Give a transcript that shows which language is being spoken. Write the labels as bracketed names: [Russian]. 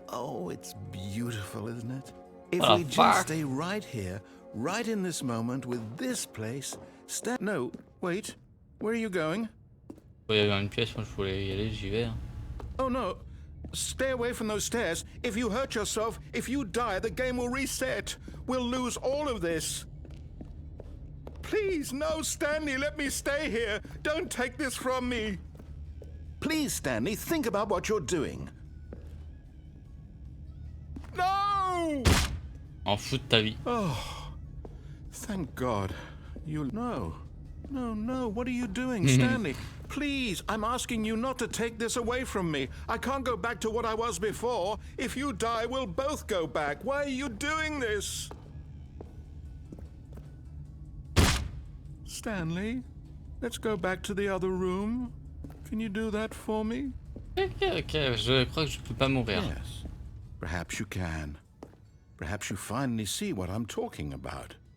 [English] Oh, it's beautiful, isn't it? If we just stay right here, right in this moment with this place, No, wait. Where are you going? [French] Il y avait une pièce, moi je voulais y aller, j'y vais. Hein. [English] Oh no. Stay away from those stairs. If you hurt yourself, if you die, the game will reset. We'll lose all of this. Please, no, Stanley, let me stay here. Don't take this from me. Please, Stanley, think about what you're doing. No! [French] En fous de ta vie. [English] Oh, thank God. No, what are you doing, Stanley? Please, I'm asking you not to take this away from me. I can't go back to what I was before. If you die, we'll both go back. Why are you doing this? Stanley, let's go back to the other room. Can you do that for me? [French] Ok, je crois que je peux pas mourir. [English] Yes, perhaps you can. Perhaps you finally see what I'm talking about.